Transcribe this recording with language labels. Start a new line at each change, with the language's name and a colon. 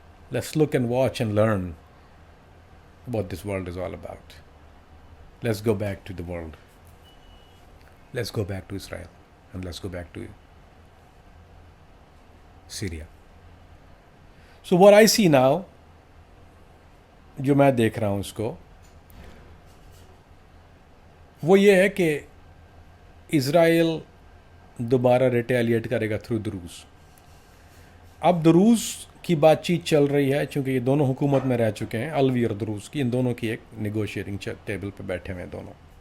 English: Let's look and watch and learn what this world is all about. Let's go back to the world. Let's go back to Israel, and let's go back to Syria. So what I see now,
Urdu: جو میں دیکھ رہا ہوں اس کو, وہ یہ ہے کہ اسرائیل دوبارہ ریٹیلیٹ کرے گا تھرو دروز. اب دروز کی بات چیت چل رہی ہے, چونکہ یہ دونوں حکومت میں رہ چکے ہیں, الوی اور دروز کی, ان دونوں کی ایک نیگوشیٹنگ ٹیبل پہ بیٹھے ہوئے ہیں دونوں.